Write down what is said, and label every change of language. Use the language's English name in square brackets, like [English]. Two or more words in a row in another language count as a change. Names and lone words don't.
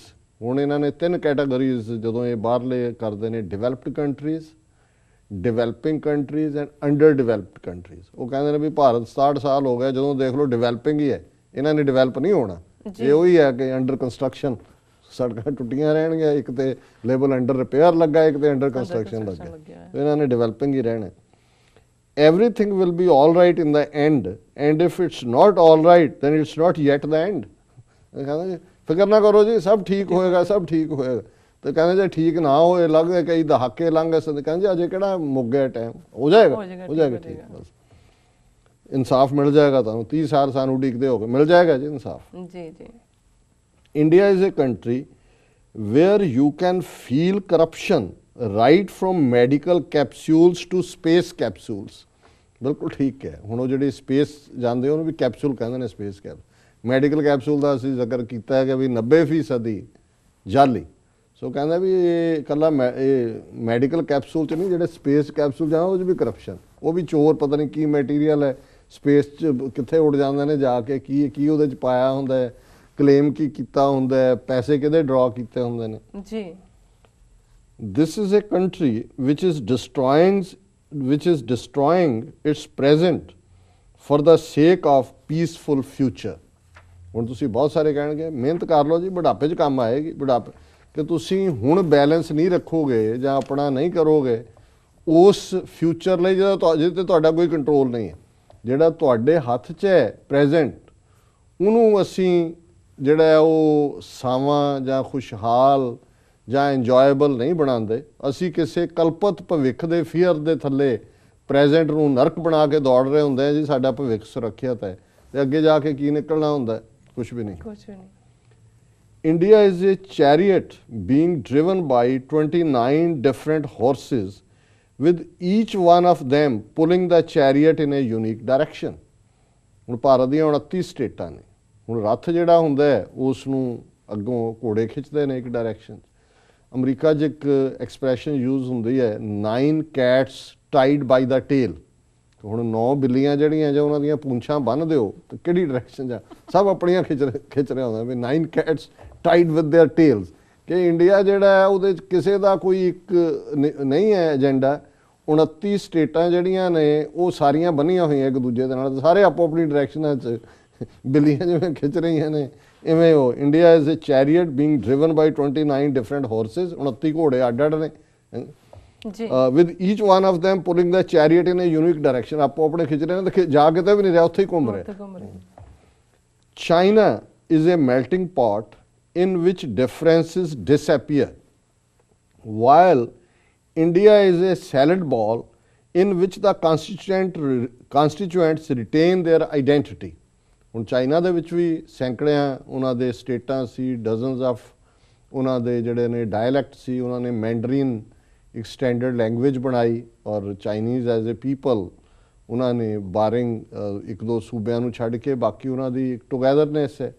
[Punjabi] ਹੁਣ ਇਹਨਾਂ ਨੇ 3 ਕੈਟਾਗਰੀਜ਼ ਜਦੋਂ ਇਹ ਬਾਹਰਲੇ ਕਰਦੇ ਨੇ, [English] developed countries, developing countries and under developed countries. [Punjabi] ਉਹ ਕਹਿੰਦੇ ਨੇ ਵੀ ਭਾਰਤ 67 ਸਾਲ ਹੋ ਗਏ, ਜਦੋਂ ਦੇਖ ਲਓ ਡਿਵੈਲਪਿੰਗ ਹੀ ਹੈ, ਇਹਨਾਂ ਨੇ ਡਿਵੈਲਪ ਨਹੀਂ ਹੋਣਾ। ਇਹ ਉਹੀ ਹੈ ਕਿ [English] under construction, [Punjabi] ਸੜਕਾਂ ਟੁੱਟੀਆਂ ਰਹਿਣਗੀਆਂ, ਇੱਕ ਤੇ ਲੇਬਲ [English] under repair [Punjabi] ਲੱਗਾ, ਇੱਕ ਤੇ [English] under construction [Punjabi] ਲੱਗਾ, ਇਹਨਾਂ ਨੇ ਡਿਵੈਲਪਿੰਗ ਹੀ ਰਹਿਣਾ। [English] everything will be all right in the end, and if it's not all right then it's not yet the end. [Punjabi] ਕਹਿੰਦੇ ਫਿਕਰ ਨਾ ਕਰੋ ਜੀ, ਸਭ ਠੀਕ ਹੋਏਗਾ, ਸਭ ਠੀਕ ਹੋਏਗਾ। ਤੇ ਕਹਿੰਦੇ ਜੇ ਠੀਕ ਨਾ ਹੋਏ, ਲੱਗਦੇ ਕਈ ਦਹਾਕੇ ਲੰਘ ਗਏ, ਕਹਿੰਦੇ ਅਜੇ ਕਿਹੜਾ ਮੁੱਕ ਗਿਆ ਟਾਈਮ, ਹੋ ਜਾਏਗਾ ਠੀਕ, ਬਸ ਇਨਸਾਫ ਮਿਲ ਜਾਏਗਾ ਤੁਹਾਨੂੰ। 30 ਸਾਲ ਸਾਨੂੰ ਉਡੀਕਦੇ ਹੋ ਗਏ, ਮਿਲ ਜਾਏਗਾ ਜੀ ਇਨਸਾਫ ਜੀ ਜੀ। [English] India is a country where you can feel corruption right from medical capsules to space capsules। [Punjabi] ਬਿਲਕੁਲ ਠੀਕ ਹੈ। ਹੁਣ ਉਹ ਜਿਹੜੀ ਸਪੇਸ ਜਾਂਦੇ ਉਹਨੂੰ ਵੀ ਕੈਪਸੂਲ ਕਹਿੰਦੇ ਨੇ, [English] space cap. medical capsule [Punjabi] ਦਾ ਅਸੀਂ ਜ਼ਿਕਰ ਕੀਤਾ ਹੈ ਕਿ ਵੀ 90% ਜਾਲੀ। ਸੋ ਕਹਿੰਦਾ ਵੀ ਇਹ ਇਕੱਲਾ ਇਹ [English] medical capsule [Punjabi] 'ਚ ਨਹੀਂ, ਜਿਹੜੇ [English] space capsule [Punjabi] ਜਾਂ ਉਹ 'ਚ ਵੀ ਕਰਪਸ਼ਨ, ਉਹ ਵੀ ਚੋਰ ਪਤਾ ਨਹੀਂ ਕੀ ਮਟੀਰੀਅਲ ਹੈ ਸਪੇਸ 'ਚ ਕਿੱਥੇ ਉੱਡ ਜਾਂਦੇ ਨੇ ਜਾ ਕੇ, ਕੀ ਉਹਦੇ 'ਚ ਪਾਇਆ ਹੁੰਦਾ ਹੈ, ਕਲੇਮ ਕੀ ਕੀਤਾ ਹੁੰਦਾ ਹੈ, ਪੈਸੇ ਕਿਹਦੇ ਡਰਾ ਕੀਤੇ ਹੁੰਦੇ ਨੇ ਜੀ। [English] This is a country which is destroying its present for the sake of peaceful future। [Punjabi] ਹੁਣ ਤੁਸੀਂ ਬਹੁਤ ਸਾਰੇ ਕਹਿਣਗੇ ਮਿਹਨਤ ਕਰ ਲਓ ਜੀ, ਬੁਢਾਪੇ 'ਚ ਕੰਮ ਆਏਗੀ। ਬੁਢਾਪੇ ਕਿ ਤੁਸੀਂ ਹੁਣ ਬੈਲੈਂਸ ਨਹੀਂ ਰੱਖੋਗੇ ਜਾਂ ਆਪਣਾ ਨਹੀਂ ਕਰੋਗੇ ਉਸ ਫਿਊਚਰ ਲਈ ਜਿਹਦੇ ਤੇ ਤੁਹਾਡਾ ਕੋਈ ਕੰਟਰੋਲ ਨਹੀਂ ਹੈ, ਜਿਹੜਾ ਤੁਹਾਡੇ ਹੱਥ 'ਚ ਹੈ ਪ੍ਰੈਜ਼ੈਂਟ, ਉਹਨੂੰ ਅਸੀਂ ਜਿਹੜਾ ਹੈ ਉਹ ਸਾਵਾਂ ਜਾਂ ਖੁਸ਼ਹਾਲ ਜਾਂ ਇੰਜੋਏਬਲ ਨਹੀਂ ਬਣਾਉਂਦੇ। ਅਸੀਂ ਕਿਸੇ ਕਲਪਤ ਭਵਿੱਖ ਦੇ ਫੀਅਰ ਦੇ ਥੱਲੇ ਪ੍ਰੈਜ਼ੈਂਟ ਨੂੰ ਨਰਕ ਬਣਾ ਕੇ ਦੌੜ ਰਹੇ ਹੁੰਦੇ ਆ ਜੀ। ਸਾਡਾ ਭਵਿੱਖ ਸੁਰੱਖਿਅਤ ਹੈ ਤੇ ਅੱਗੇ ਜਾ ਕੇ ਕੀ ਨਿਕਲਣਾ ਹੁੰਦਾ? ਕੁਝ ਵੀ ਨਹੀਂ। [English] India is a chariot being driven by 29 different horses, with each one of them pulling the chariot in a unique direction। [Punjabi] ਹੁਣ ਭਾਰਤ ਦੀਆਂ 29 ਸਟੇਟਾਂ ਨੇ। ਹੁਣ ਰੱਥ ਜਿਹੜਾ ਹੁੰਦਾ ਹੈ ਉਸ ਨੂੰ ਅੱਗੋਂ ਘੋੜੇ ਖਿੱਚਦੇ ਨੇ ਇੱਕ ਡਾਇਰੈਕਸ਼ਨ। ਅਮਰੀਕਾ 'ਚ ਇੱਕ [English] expression use [Punjabi] ਹੁੰਦੀ ਹੈ [English] 9 cats tied by the tail। [Punjabi] ਹੁਣ 9 ਬਿੱਲੀਆਂ ਜਿਹੜੀਆਂ ਜਾਂ ਉਹਨਾਂ ਦੀਆਂ ਪੂੰਛਾਂ ਬੰਨ੍ਹ ਦਿਓ ਤਾਂ ਕਿਹੜੀ ਡਾਇਰੈਕਸ਼ਨ 'ਚ? ਸਭ ਆਪਣੀਆਂ ਖਿੱਚ ਰਿਹਾ ਹੁੰਦਾ ਵੀ [English] 9 cats tied with their tails। [Punjabi] ਕਿ ਇੰਡੀਆ ਜਿਹੜਾ ਹੈ ਉਹਦੇ 'ਚ ਕਿਸੇ ਦਾ ਕੋਈ ਇੱਕ ਨਹੀਂ ਹੈ ਏਜੰਡਾ। 29 ਸਟੇਟਾਂ ਜਿਹੜੀਆਂ ਨੇ ਉਹ ਸਾਰੀਆਂ ਬੰਨੀਆਂ ਹੋਈਆਂ ਇੱਕ ਦੂਜੇ ਦੇ ਨਾਲ, ਸਾਰੇ ਆਪੋ ਆਪਣੀ ਡਾਇਰੈਕਸ਼ਨਾਂ 'ਚ ਬਿੱਲੀਆਂ ਜਿਵੇਂ ਖਿੱਚ ਰਹੀਆਂ ਨੇ ਇਵੇਂ ਉਹ [English] India is a chariot being driven by 29 different horses. [Punjabi] 29 ਘੋੜੇ ਅੱਡ ਅੱਡ ਨੇ [English] with each one of them pulling the chariot in a unique direction। [Punjabi] ਆਪੋ ਆਪਣੇ ਖਿੱਚ ਰਹੇ ਨੇ ਤੇ ਜਾ ਕਿਤੇ ਵੀ ਨਹੀਂ ਰਿਹਾ, ਉੱਥੇ ਹੀ ਘੁੰਮ ਰਹੇ। [English] China is a melting pot in which differences disappear, while India is a salad ball in which the constituents retain their identity। [Punjabi] ਹੁਣ ਚਾਈਨਾ ਦੇ ਵਿੱਚ ਵੀ ਸੈਂਕੜਿਆਂ ਉਹਨਾਂ ਦੇ ਸਟੇਟਾਂ ਸੀ, [English] dozens of [Punjabi] ਉਹਨਾਂ ਦੇ ਜਿਹੜੇ ਨੇ ਡਾਇਲੈਕਟ ਸੀ। ਉਹਨਾਂ ਨੇ ਮੈਂਡਰੀਨ ਇੱਕ [English] standard language [Punjabi] ਬਣਾਈ ਔਰ [English] Chinese as a people [Punjabi] ਉਹਨਾਂ ਨੇ ਬਾਰਿੰਗ ਇੱਕ ਦੋ ਸੂਬਿਆਂ ਨੂੰ ਛੱਡ ਕੇ ਬਾਕੀ ਉਹਨਾਂ ਦੀ ਇੱਕ ਟੁਗੈਦਰਨੈਸ ਹੈ।